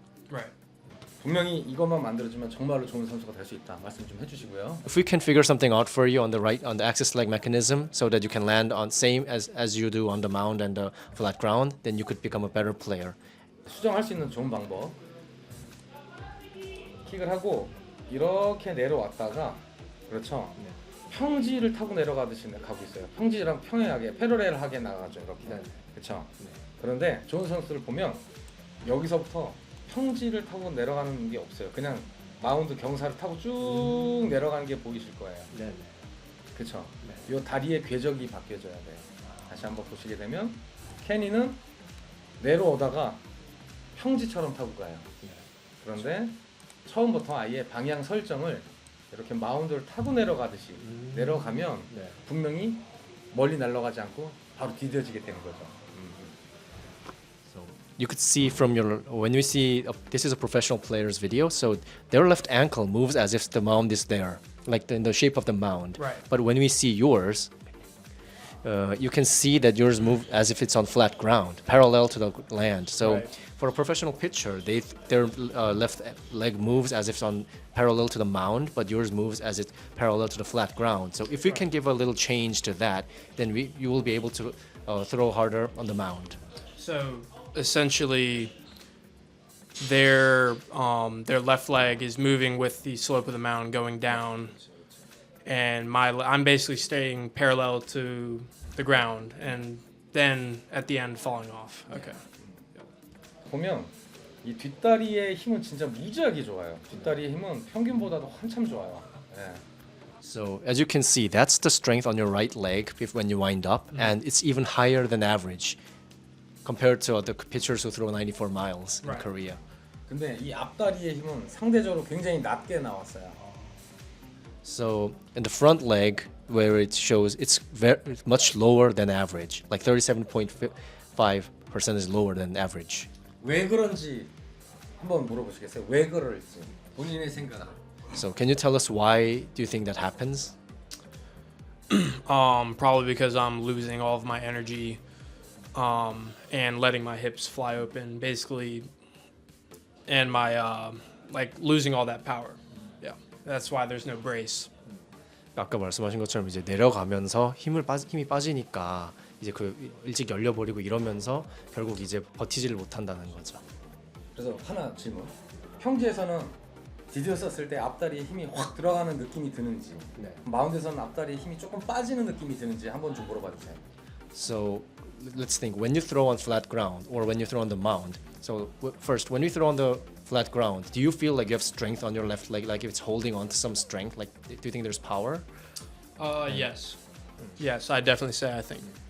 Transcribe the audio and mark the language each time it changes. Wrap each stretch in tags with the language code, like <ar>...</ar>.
<en>Right.</en> <ko>분명히 이것만 만들어주면 정말로 좋은 선수가 될 수 있다. 말씀 좀 해주시고요.</ko> <en>If we can figure something out for you on the axis leg mechanism so that you can land on same as you do on the mound and the flat ground, then you could become a better player.</en> <ko>수정할 수 있는 좋은 방법. 킥을 하고 이렇게 내려왔다가 그렇죠. 평지를 타고 내려가듯이 가고 있어요. 평지랑 평행하게 패러렐하게 나가죠. 이렇게. 그렇죠. 그런데 좋은 선수를 보면 여기서부터 평지를 타고 내려가는 게 없어요. 그냥 마운드 경사를 타고 쭉 내려가는 게 보이실 거예요. 그렇죠. 이 다리의 궤적이 바뀌어져야 돼요. 다시 한번 보시게 되면 케니는 내려오다가 평지처럼 타고 가요. 그런데 처음부터 아예 방향 설정을 이렇게 마운드를 타고 내려가듯이 내려가면 분명히 멀리 날아가지 않고 바로 디뎌지게 되는 거죠.</ko> <en>You could see from when we see this is a professional player's video, so their left ankle moves as if the mound is there, like in the shape of the mound. Right. But when we see yours, you can see that yours move as if it's on flat ground, parallel to the land. So Right. for a professional pitcher, their left leg moves as if it's on parallel to the mound, but yours moves as it's parallel to the flat ground. So if we can give a little change to that, then you will be able to throw harder on the mound. So essentially, their left leg is moving with the slope of the mound going down, and I'm basically staying parallel to the ground, and then at the end falling off. Okay.</en> <ko>보면 이 뒷다리의 힘은 진짜 무지하게 좋아요. 뒷다리의 힘은 평균보다도 한참 좋아요. 예.</ko> <en>So as you can see, that's the strength on your right leg when you wind up, and it's even higher than average compared to other pitchers who throw 94 miles in Right. Korea.</en> <ko>근데 이 앞다리의 힘은 상대적으로 굉장히 낮게 나왔어요.</ko> <en>So in the front leg, where it shows it's much lower than average, like 37.5% is lower than average.</en> <ko>왜 그런지 한번 물어보시겠어요? 왜 그럴지 본인의 생각.</ko> <en>So can you tell us why do you think that happens? Probably because I'm losing all of my energy, and letting my hips fly open, basically, and my like losing all that power. Yeah, that's why there's no brace.</en> <ko>아까 말씀하신 것처럼 이제 내려가면서 힘이 빠지니까 이제 그 일찍 열려버리고 이러면서 결국 이제 버티지를 못한다는 거죠. 그래서 하나 질문. 평지에서는 디디어 썼을 때 앞다리에 힘이 확 들어가는 느낌이 드는지, 네. 마운드에서는 앞다리에 힘이 조금 빠지는 느낌이 드는지 한번 좀 물어봐 주세요.</ko> <en>So let's think when you throw on flat ground or when you throw on the mound. So first, when you throw on the flat ground, do you feel like you have strength on your left leg, like if it's holding on to some strength? Like, do you think there's power? Yes. Yes, I definitely say I think.</en>